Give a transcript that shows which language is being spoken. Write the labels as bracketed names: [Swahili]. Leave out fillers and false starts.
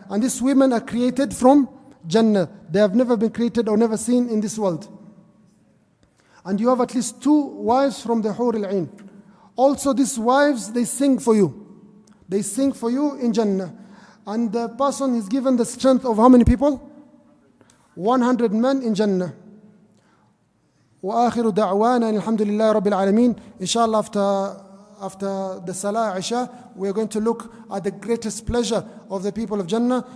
[English] And these women are created from Jannah. They have never been created or never seen in this world. And you have at least 2 wives from the Hur al-Ain. Also these wives, they sing for you. They sing for you in Jannah. And the person is given the strength of how many people? 100 men in Jannah. [Arabic] وآخر دعوانا الحمد لله رب العالمين. [English] Inshallah, after the Salah Isha, we are going to look at the greatest pleasure of the people of Jannah.